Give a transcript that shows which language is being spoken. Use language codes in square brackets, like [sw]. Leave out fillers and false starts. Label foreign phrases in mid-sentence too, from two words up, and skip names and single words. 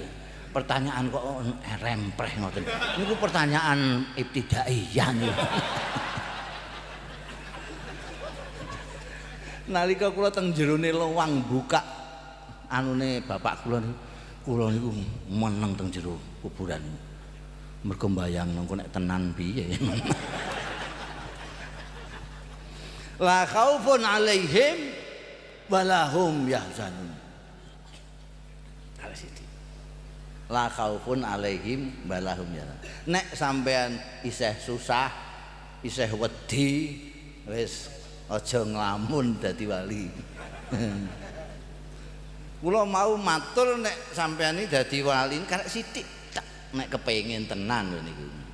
[jv] Pertanyaan kok rempreh ngoten. Niku pertanyaan ibtidaiyah niku. Nalika kula teng jerone lowang buka anune bapak kula niku meneng teng jero kuburan. Mergo mbayang nengko nek tenan piye. [ar] لا خوف عليهم ولا هم يحزنون. لا خوف عليهم ولا هم يحزنون. [jv] Nek sampean isih susah, isih wedi, wis aja nglamun dadi wali. Kula mau matur nek sampean iki dadi wali karek sithik nek kepengin tenan lho niku.